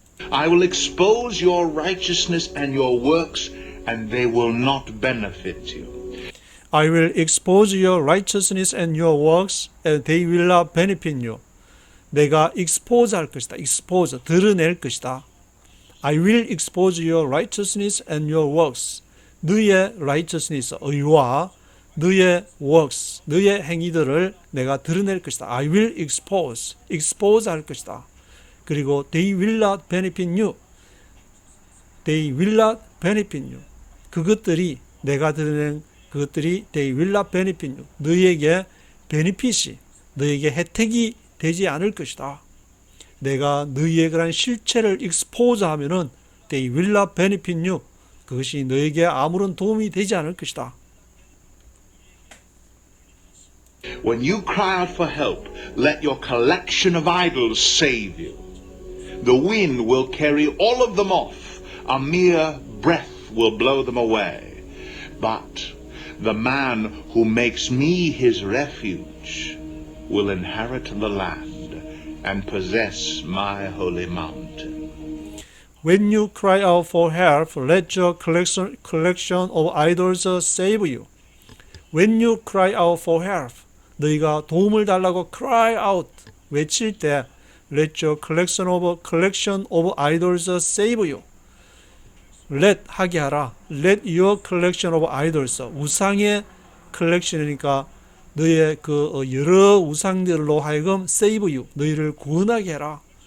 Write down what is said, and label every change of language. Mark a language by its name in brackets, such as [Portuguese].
[English] I will expose your righteousness and your works, and they will not benefit you. I will expose your righteousness and your works, and they will not benefit you. [Korean] 내가 expose 할 것이다. expose, 드러낼 것이다. [English] I will expose your righteousness and your works. [Korean] 너의 righteousness, 의와 너의 works, 너의 행위들을 내가 드러낼 것이다. [English] I will expose [Korean] 할 것이다. 그리고 [English] they will not benefit you. They will not benefit you. [Korean] 그것들이, 내가 드러낸 그것들이 [English] they will not benefit you. [Korean] 너에게 benefit이, 너에게 혜택이 되지 않을 것이다. 내가 너희의 그런 실체를 [English] expose [Korean] 하면은 [English] they will not benefit you. [Korean] 그것이 너에게 아무런 도움이 되지 않을 것이다. [English] When you cry out for help, let your collection of idols save you. The wind will carry all of them off. A mere breath will blow them away. But the man who makes me his refuge will inherit the land and possess my holy mountain. When you cry out for help, let your collection of idols save you. When you cry out for help, [Korean] 너희가 도움을 달라고 [English] cry out, [Korean] 외칠 때 [English] let your collection of idols save you. [Korean] let 하게 하라. [English] let your collection of idols, [Korean] 우상의 collection이니까 너의 그 여러 우상들로 하여금 [English] save you, [Korean] 너희를 구원하게 해라.